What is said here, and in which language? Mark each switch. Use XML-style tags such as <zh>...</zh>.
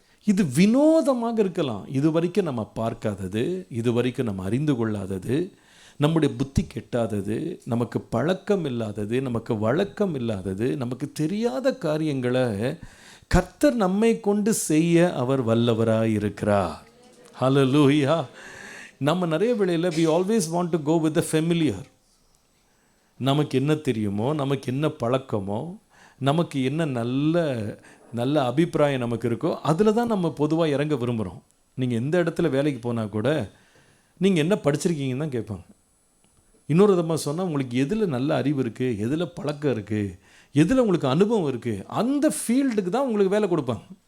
<ta>இது வினோதமாக இருக்கலாம். இது வரைக்கும் நம்ம பார்க்காதது, இது வரைக்கும் நம்ம அறிந்து கொள்ளாதது, நம்முடைய புத்தி கெட்டாதது, நமக்கு பழக்கம் இல்லாதது, நமக்கு வழக்கம் இல்லாதது, நமக்கு தெரியாத காரியங்களை கர்த்தர் நம்மை கொண்டு செய்ய அவர் வல்லவராக இருக்கிறார். ஹல்லேலூயா. நம்ம நிறைய வேளையில்</ta> <en>we always want to go with the familiar.</en> <ta>நமக்கு என்ன தெரியுமோ, நமக்கு என்ன பழக்கமோ, நமக்கு என்ன நல்ல அபிப்பிராயம் நமக்கு இருக்கோ அதில் தான் நம்ம பொதுவாக இறங்க விரும்புகிறோம். நீங்கள் எந்த இடத்துல வேலைக்கு போனால் கூட நீங்கள் என்ன படிச்சிருக்கீங்கன்னு தான் கேட்பாங்க. இன்னொரு விதமாக சொன்னால், உங்களுக்கு எதில் நல்ல அறிவு இருக்குது, எதில் பழக்கம் இருக்குது, எதில் உங்களுக்கு அனுபவம் இருக்குது, அந்த ஃபீல்டுக்கு தான் உங்களுக்கு வேலை கொடுப்பாங்க.</ta>